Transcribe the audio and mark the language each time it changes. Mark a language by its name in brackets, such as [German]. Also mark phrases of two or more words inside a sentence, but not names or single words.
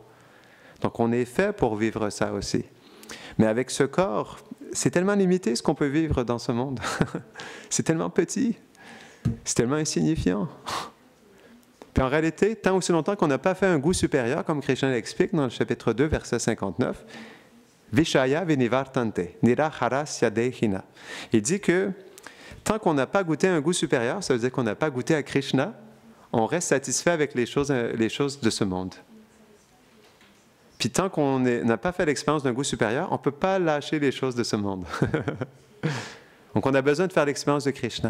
[French] Donc on est fait pour vivre ça aussi. Mais avec ce corps, c'est tellement limité ce qu'on peut vivre dans ce monde. C'est tellement petit, c'est tellement insignifiant. Puis en réalité, tant aussi longtemps qu'on n'a pas fait un goût supérieur, comme Krishna l'explique dans le chapitre 2, verset 59, [Sanskrit] विषया विनिवर्तन्ते, निराहार देहिन. [French] Il dit que tant qu'on n'a pas goûté un goût supérieur, ça veut dire qu'on n'a pas goûté à Krishna, on reste satisfait avec les choses de ce monde. Puis tant qu'on n'a pas fait l'expérience d'un goût supérieur, on ne peut pas lâcher les choses de ce monde. Donc on a besoin de faire l'expérience de Krishna.